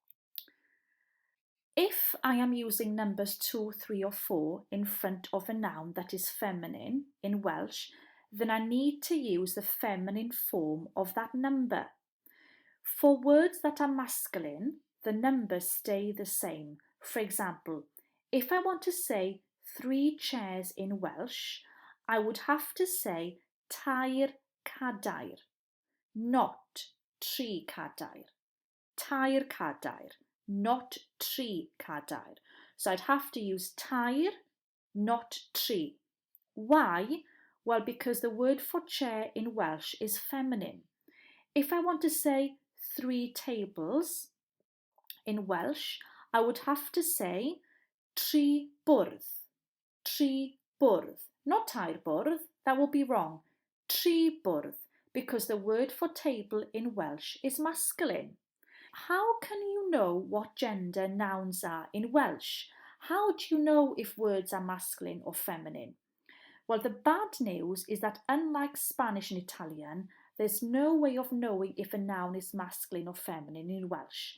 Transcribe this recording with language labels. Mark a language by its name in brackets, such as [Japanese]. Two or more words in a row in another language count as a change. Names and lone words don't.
[English] If I am using numbers 2, 3 or 4 in front of a noun that is feminine in Welsh, then I need to use the feminine form of that number. For words that are masculine, the numbers stay the same. For example, if I want to say 3 chairs in Welsh, I would have to say [Welsh] tair cadair, [English] not [Welsh] tri cadair. Tair cadair, not tri cadair. [English] So I'd have to use tair, not tri. Why? Well, because the word for chair in Welsh is feminine. If I want to say 3 tables in Welsh, I would have to say [Welsh] tri bwrdd, tri bwrdd, [English] not [Welsh] tair bwrdd, [English] that would be wrong. [Welsh] Tri bwrdd, [English] because the word for table in Welsh is masculine. How can you know what gender nouns are in Welsh? How do you know if words are masculine or feminine? Well, the bad news is that unlike Spanish and Italian, there's no way of knowing if a noun is masculine or feminine in Welsh.